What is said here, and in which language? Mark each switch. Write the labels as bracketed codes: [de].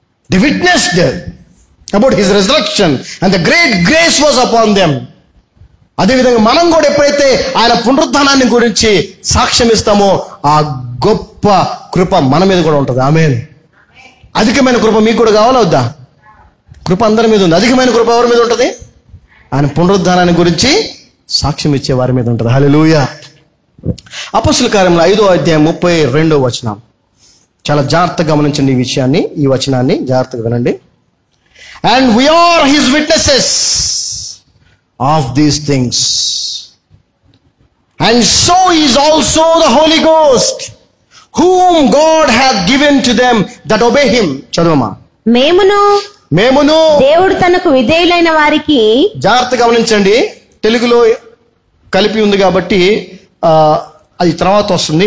[en] They witnessed about his resurrection and the great grace was upon them. [te] అదేవిధంగా మనం కూడా ఎప్పుడైతే ఆయన పునరుద్ధానాన్ని గురించి సాక్ష్యం ఇస్తామో ఆ గొప్ప కృప మన మీద కూడా ఉంటుంది. ఆమేన్. అధికమైన కృప మీకు కూడా కావాలా వద్దా? కృప అందరి మీద ఉంది. అధికమైన కృప ఎవరి మీద ఉంటుంది? ఆయన పునరుద్ధానాన్ని గురించి సాక్ష్యం ఇచ్చే వారి మీద ఉంటుంది. హల్లెలూయా. అపొస్తలుల కార్యములు 5వ అధ్యాయం 32వ వచనం. చాలా జాగ్రత్తగా గమనించండి ఈ విషయాన్ని, ఈ వచనాన్ని జాగ్రత్తగా వినండి. [en] And we are his witnesses of these things, and so is also the Holy Ghost, whom God hath given to them that obey him. [te] చదువమా. మేమును దేవుడు తనకు విధేయులైన వారికి. జాగ్రత్తగా గమనించండి, తెలుగులో కలిపి ఉంది కాబట్టి అది తర్వాత వస్తుంది.